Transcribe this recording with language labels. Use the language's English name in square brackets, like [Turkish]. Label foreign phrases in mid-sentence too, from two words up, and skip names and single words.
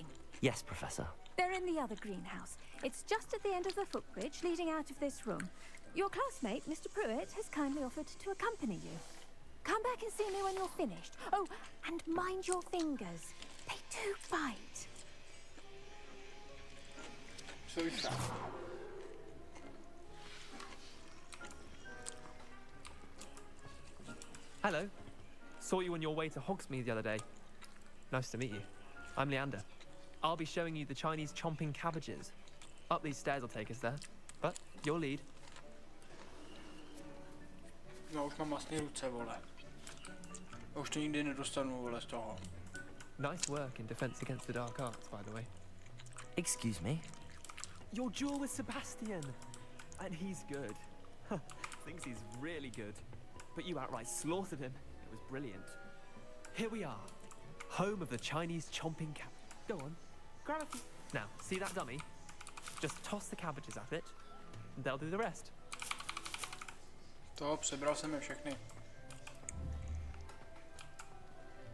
[English] Yes, Professor. They're in the other greenhouse. It's just at the end of the footbridge leading out of this room. Your classmate, Mr. Pruitt, has kindly offered to accompany you. Come back and see me when you're finished. Oh, and mind your fingers. They do bite. [Czech] Co už tam? [English] Hello. Saw you on your way to Hogsmeade the other day. Nice to meet you. I'm Leander. I'll be showing you the Chinese chomping cabbages. Up these stairs will take us there. But your lead. [Czech] Já už mám masný ruce, vole. Já už to nikdy nedostanu, vole, z toho. [English] Nice work in Defense Against the Dark Arts, by the way. Excuse me? Your duel with Sebastian. And he's good. Thinks he's really good. But you outright slaughtered him. It was brilliant. Here we are. Home of the Chinese chomping cab. Go on. Grab a few. Now, see that dummy? Just toss the cabbages at it. And they'll do the rest. [Czech] To, sebral jsem je všechny.